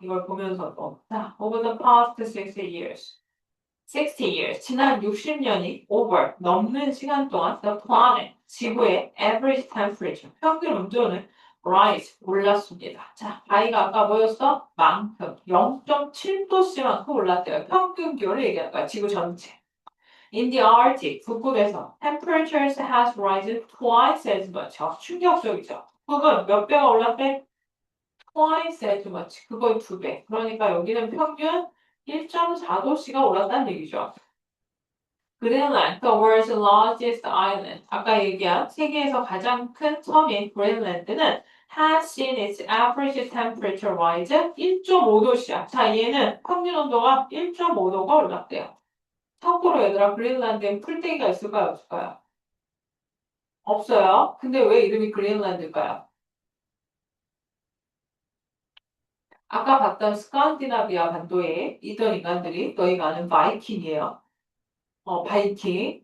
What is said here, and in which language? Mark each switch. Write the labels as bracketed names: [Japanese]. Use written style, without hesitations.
[Korean] 이걸 보면서도 [English] 자, over the past 60 years 60 years, [Korean] 지난 60년이 [English] over, [Korean] 넘는 시간 동안 [English] the planet, [Korean] 지구의 [English] average temperature, [Korean] 평균 온도는 [English] rise, [Korean] 올랐습니다. 자, i가 아까 뭐였어? 만큼, 0.7도씨만큼 올랐대요. 평균 기온을 얘기하는 거야, 지구 전체. [English] In the Arctic, [Korean] 북극에서 [English] temperatures has risen twice as much. [Korean] 충격적이죠. 북극은 몇 배가 올랐대? [English] twice as much. [Korean] 그거의 2배. 그러니까 여기는 평균 1.4도씨가 올랐다는 얘기죠. 그린란드, [English] the world's largest island. [Korean] 아까 얘기한 세계에서 가장 큰 섬인 그린란드는 [English] has seen its average temperature rise [Korean] 1.5도씨야. 자, 얘는 평균 온도가 1.5도가 올랐대요. 참고로 얘들아, 그린란드엔 풀떼기가 있을까요? 없을까요? 없어요. 근데 왜 이름이 그린란드일까요? 아까 봤던 스칸디나비아 반도에 있던 인간들이 너희가 아는 바이킹이에요. 바이킹.